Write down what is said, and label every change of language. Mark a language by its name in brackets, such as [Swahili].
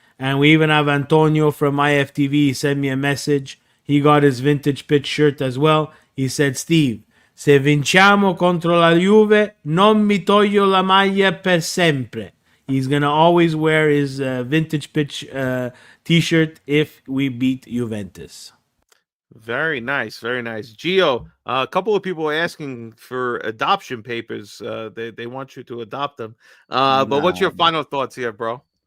[English] And we even have Antonio from IFTV. He sent me a message. He got his vintage pitch shirt as well. He said, Steve, [Italian] se vinciamo contro la Juve, non mi toglio la maglia per sempre. [English] He's going to always wear his vintage pitch t-shirt if we beat Juventus. Very nice, very nice. Gio, a couple of people are asking for adoption papers. They want you to adopt them. But what's your final thoughts here, bro?